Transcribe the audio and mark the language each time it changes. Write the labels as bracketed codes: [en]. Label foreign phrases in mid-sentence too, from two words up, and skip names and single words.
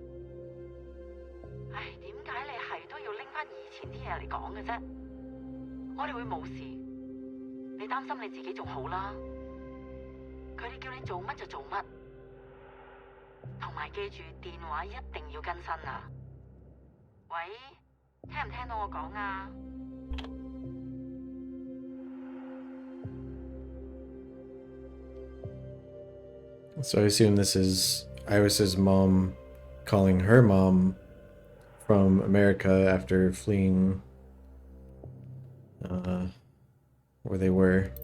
[yue] 唉，點解你係都要拎翻以前啲嘢嚟講嘅啫？我哋會冇事，你擔心你自己仲好啦。佢哋叫你做乜就做乜，同埋記住電話一定要更新啊！喂，聽唔聽到我講啊？ [en] So I assume this is Iris's mom calling her mom from America after fleeing where they were.